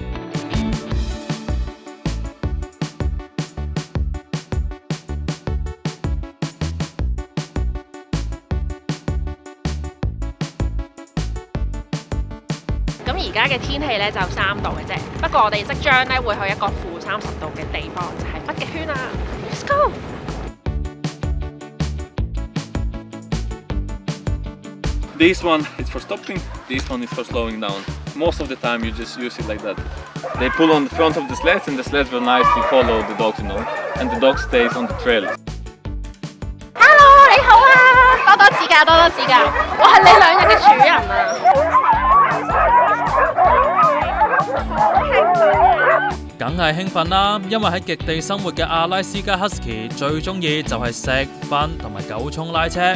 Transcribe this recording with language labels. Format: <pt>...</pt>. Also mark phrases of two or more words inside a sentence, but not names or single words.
<yue>咁而家嘅天氣咧就3度嘅啫，不過我哋即將咧會去一個-30度嘅地方，就係北極圈啦。</yue> <en>Let's go！ This one is for stopping, this one is for slowing down. Most of the time you just use it like that. They pull on the front of the sleds and the sleds will nicely follow the dogs, and the dog stays on the trail. Hello，</en> <yue>你好啊！多多指教，多多指教。我係你2日嘅主人啊！梗係興奮啦，因為喺極地生活嘅阿拉斯加 Husky 最中意就係食、瞓同埋狗衝拉車。</yue>